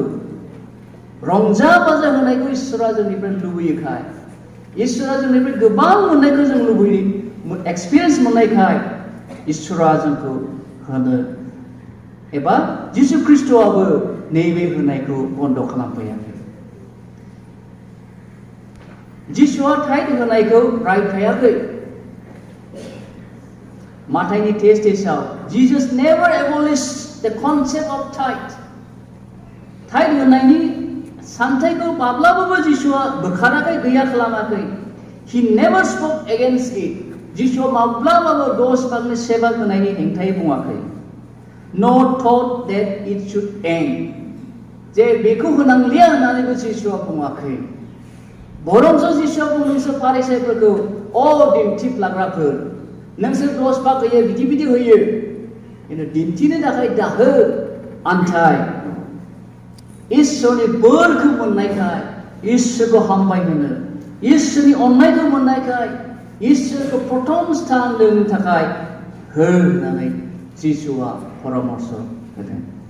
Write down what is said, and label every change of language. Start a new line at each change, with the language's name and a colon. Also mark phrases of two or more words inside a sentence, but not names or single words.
Bodo: रंजा बाजा होनायखौ इसोरा जोंनिफ्राय लुबैयोखाय, इसोरा जोंनिफ्राय गोबां मोननायखौ जों लुबैयो, एक्सपिरियेन्स मोननायखाय इसोरा जोंखौ होनो एबा जिसु ख्रिस्ट'आबो नैबे होनायखौ बन्द' खालामफैयाखै। जिसुआ टाइट होनायखौ रायफायाखै। माथाइनि टेस्टआव
English: Jesus never abolished the concept of tithe.
Bodo: टाइट होनायनि सानथाइखौ माब्लाबाबो जिसुआ बोखाराखै, गैया खालामाखै।
English: He never spoke against it.
Bodo: जिसुआ माब्लाबाबो 10 भागनि 1 भाग होनायनि हेंथायै बुङाखै।
English: Nor thought that it should end.
Bodo: जे बेखौ होनांलिया होननानैबो जिसुआ बुङाखै। बरंसो जिसुआ बुंदोंसो फारिसाइफोरखौ, दिन्थिफ्लाग्राफोर, नोंसोर 10 भाग होयो, बिदि होयो, खिन्थु दिन्थिनो थाखाय दाहो। आन्थाय इसोरनि बोरखौ मोननायखाय, इसोरखौ हामबाय होनो, इसोरनि अननायखौ मोननायखाय, इसोरखौ प्रथम स्थान दोननो थाखाय हो होननानै जिसुआ परामर्श होदों।